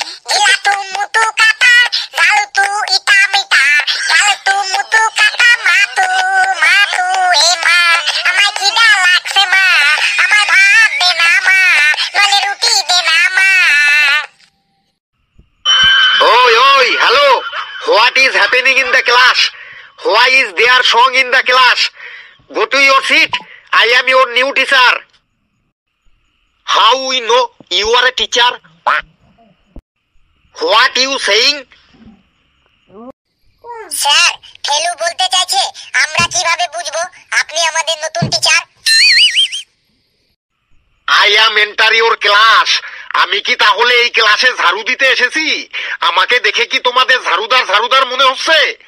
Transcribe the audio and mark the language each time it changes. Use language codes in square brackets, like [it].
[bn] জিলাতু মুতু কাটা গালুতু ইটা মিটা গালুতু মুতু কাটা মাতু মাতু এ মা আমার খিদা লাগছে মা আমার ভাত দে না মা নলে রুটি দে না মা। [en] Oi, oi, hello. What is happening in the class? Why is there song in the class? Go to your seat. I am your new teacher. How we know you are a teacher? What you saying? [bn] Sir Felu বলতে চাইছে আমরা কিভাবে বুঝবো আপনি আমাদের নতুন teacher? [en] I am enter your class. [bn] আমি কি তাহলে এই ক্লাসে ঝাড়ু দিতে এসেছি? আমাকে দেখে কি তোমাদের ঝাড়ুদার মনে হচ্ছে?